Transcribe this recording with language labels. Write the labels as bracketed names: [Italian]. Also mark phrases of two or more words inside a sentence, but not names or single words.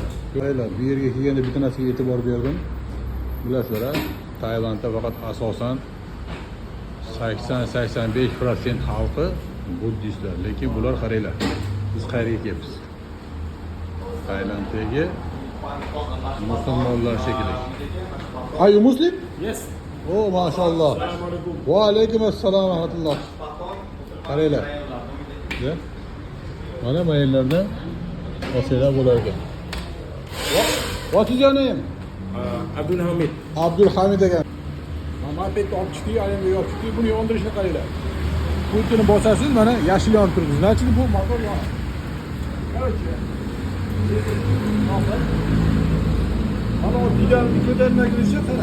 [Uzbek] Qaranglar, bu yerga kelganda bitta narsaga e'tibor berdim. Bilasizlar, Tailandda faqat asosan 80-85% xalqi buddistlar, lekin bular qaranglar. Biz qayerga kelibmiz? Tailanddagi musulmonlar shekilli. [English] Are you Muslim? Yes. Oh, mashallah. [Arabic] وعليكم السلام ورحمة الله. [Uzbek] Qaranglar. Mana mayillarda osiylar bo'lar ekan. [English] What is your name? Abdul Hamid. [Uzbek] Abdul Hamid ekan. Mopedni olib chiqdik, arendaga olib chiqdik. Buni yondirishni qaranglar. Pultini bosasiz, mana yashil yonib turibdi. Значит, bu motor yonadi. Короче. Mana o pedalni ko'tarmaguncha qara.